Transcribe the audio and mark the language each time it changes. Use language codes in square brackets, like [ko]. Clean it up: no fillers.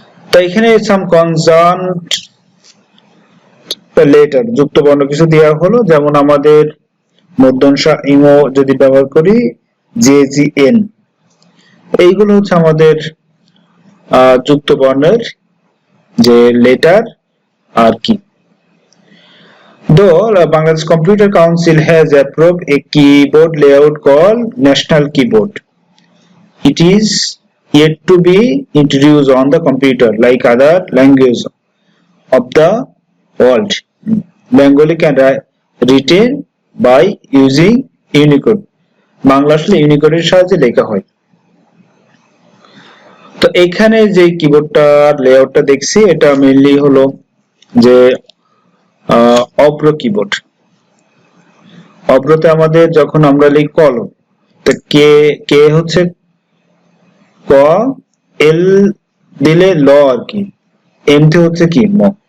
[bn] তো এখানে সাম কনজান্ট লেটার, যুক্ত বর্ণ কিছু দেওয়া হলো, যেমন আমাদের মধ্যংশ ইমো যদি ব্যবহার করি জে জি এন, এইগুলো হচ্ছে আমাদের যুক্ত বর্ণের যে লেটার আর কি। [en] Though Bangladesh Computer Council has approved a keyboard layout called National Keyboard, it is yet to be introduced on the computer like other languages of the world. Bengali can written by using Unicode. [bn] Bangla আসলে ইউনিকোডের সাহায্যে লেখা হয়। তো এখানে যে কিবোর্ডটার লেআউটটা দেখছি এটা mainly হলো যে অব্র কিবোর্ড। অব্রতে আমাদের যখন আমরা লিখি কলম, তো কে কে হচ্ছে ক, এল দিলে ল আর কি, এম তে হচ্ছে কি ম।